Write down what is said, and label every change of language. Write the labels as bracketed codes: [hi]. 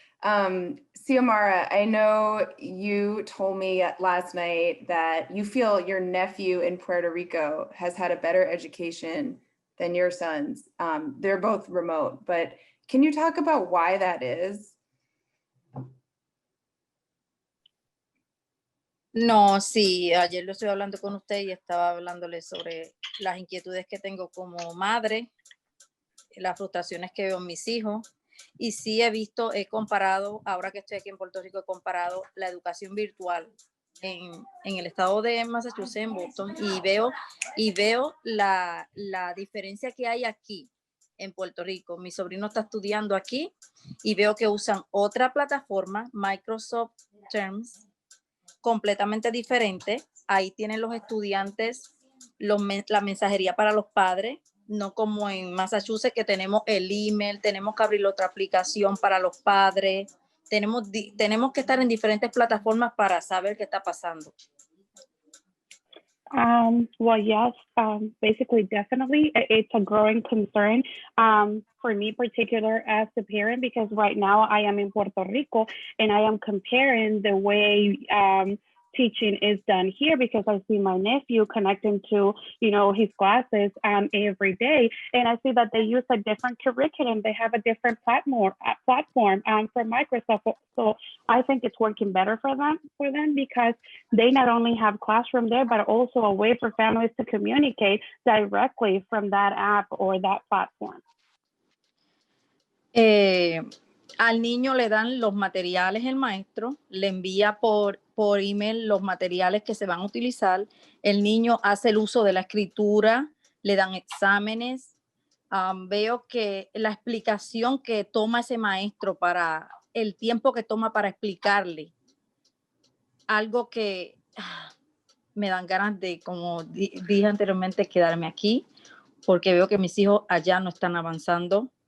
[en] Xiomara, I know you told me last night that you feel your nephew in Puerto Rico has had a better education than your sons. They're both remote, but can you talk about why that is? [es] No, sí, ayer lo estoy hablando con usted y estaba hablándole sobre las inquietudes que tengo como madre, las frustraciones que veo en mis hijos. Y sí he comparado, ahora que estoy aquí en Puerto Rico, he comparado la educación virtual en el estado de Massachusetts, en Boston, y veo la diferencia que hay aquí en Puerto Rico. Mi sobrino está estudiando aquí y veo que usan otra plataforma, Microsoft Teams, completamente diferente. Ahí tienen los estudiantes la mensajería para los padres, no como en Massachusetts que tenemos el email, tenemos que abrir otra aplicación para los padres, tenemos que estar en diferentes plataformas para saber qué está pasando. [en] Well, yes, basically, definitely, it's a growing concern for me, particular as a parent, because right now I am in Puerto Rico and I am comparing the way teaching is done here, because I see my nephew connecting to, his classes every day, and I see that they use a different curriculum. They have a different platform from Microsoft. So I think it's working better for them because they not only have classroom there, but also a way for families to communicate directly from that app or that platform. [es] Al niño le dan los materiales, el maestro le envía por email los materiales que se van a utilizar. El niño hace el uso de la escritura, le dan exámenes. Veo que la explicación que toma ese maestro para el tiempo que toma para explicarle, algo que me dan ganas de, como dije anteriormente, quedarme aquí, porque veo que mis hijos allá no están avanzando.